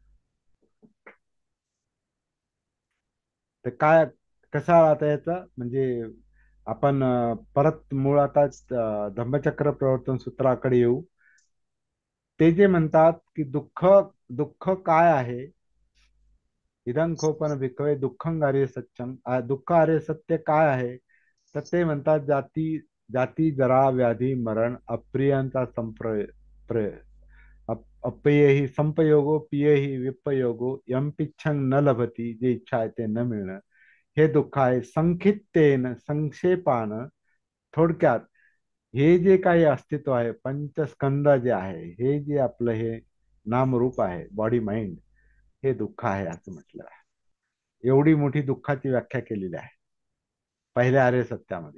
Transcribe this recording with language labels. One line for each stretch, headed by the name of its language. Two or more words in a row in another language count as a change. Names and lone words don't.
Marathi: तर काय, कसं आता याचं म्हणजे आपण परत मूळ आता धम्मचक्र प्रवर्तन सूत्राकडे येऊ. ते जे म्हणतात की दुःख, दुःख काय आहे,
Pali: इदं खोपन भिकवे दुःखं आर्य सत्यम,
Marathi: दुःख आर्य सत्य काय आहे. तर ते म्हणतात
Pali: जाती जरा व्याधी मरण अप्रियांचा अप्रिय संपयोगो पिय विपयोगो यम पिच्छं न लभती,
Marathi: जे इच्छा आहे ते न मिळणं, हे दुःख आहे.
Pali: संक्षिप्तेन संक्षेपान,
Marathi: थोडक्यात हे जे काही अस्तित्व आहे, पंचस्कंद जे आहे, हे जे आपलं हे नामरूप आहे,
English: body mind,
Marathi: हे दुःख आहे असं म्हटलं आहे. एवढी मोठी दुःखाची व्याख्या केलेली आहे पहिल्या आर्य सत्यामध्ये.